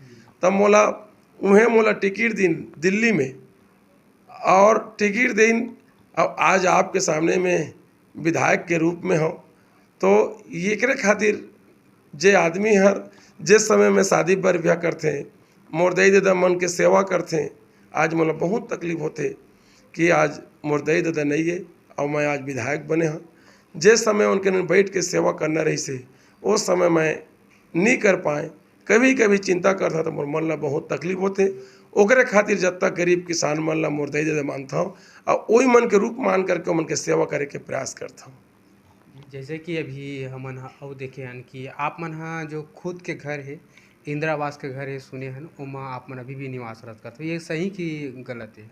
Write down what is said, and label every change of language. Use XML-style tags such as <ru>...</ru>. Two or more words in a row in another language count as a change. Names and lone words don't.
<hne>तब मोला उन्हें मोला टिकट दिन दिल्ली में और टिकट दिन अब आज आपके सामने में विधायक के रूप में हो, तो एकरे खातिर जे आदमी हर जिस समय में शादी बर ब्याह करते मोर दई ददा मन के सेवा करते, आज मोला बहुत तकलीफ होते कि आज मोर दई ददा नहीं है और मैं आज विधायक बने हाँ। जिस समय उनके बैठ के सेवा करना रही से उस समय मैं नहीं कर पाए, कभी कभी चिंता करता तो मोर मन ला बहुत तकलीफ होते। ओकरे खातिर जब तक गरीब किसान मन ला मोर दई ददा मानता हूँ और वही मन के रूप मान करके मन के सेवा करे के प्रयास करता हूँ। जैसे कि अभी हमन ह अउ देखे हन कि आप मन ह जो खुद के घर है, इंदिरा आवास के घर है सुने हन, ओमा आप मन अभी भी निवासरत करत हो, ये सही कि गलत है?</hne>